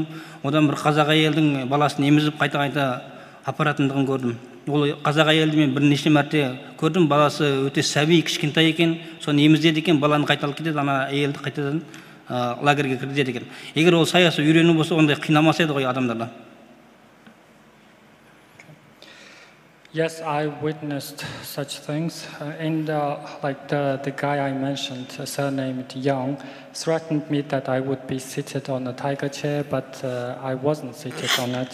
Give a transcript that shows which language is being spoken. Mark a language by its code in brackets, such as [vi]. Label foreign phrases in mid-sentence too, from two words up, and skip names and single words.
[kk] Одан бір қазақ әйелдің баласын емізіп қайта-қайта апаратындығын көрдім. Ол қазақ әйелді мен бірнеше мәрте көрдім. Баласы өте сәби, кішкентай екен. Соны еміздеді екен, баланы қайталып кетеді, ана әйелді қайтадан лагерге кіргізеді екен. Егер ол саясы үйрену болса, ондай қинамас еді ғой адамдарда. [en] Yes, I witnessed such things. The guy I mentioned, surnamed Young, threatened me that I would be seated on a tiger chair, but I wasn't seated on it.